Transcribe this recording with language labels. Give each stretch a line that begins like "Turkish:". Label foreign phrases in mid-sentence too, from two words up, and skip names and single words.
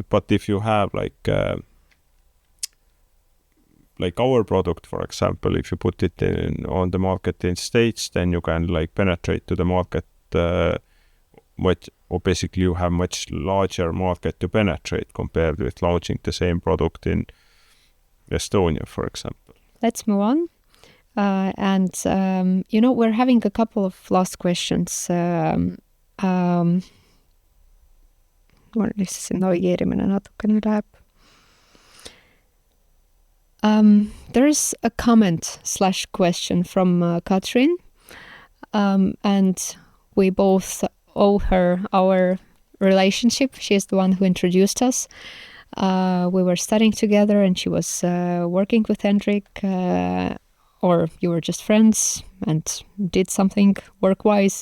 English: But if you have like our product, for example, if you put it on the market in States, then you can like penetrate to the market or basically you have much larger market to penetrate compared with launching the same product in Estonia, for example. Let's move on. We're having a couple of last questions.
Estonian: Mul lihtsalt see navigeerimine natukene läheb.
English: There's a comment/question from Katrin, and we both owe her our relationship. She's the one who introduced us. We were studying together and she was working with Hendrik, or you were just friends and did something work-wise.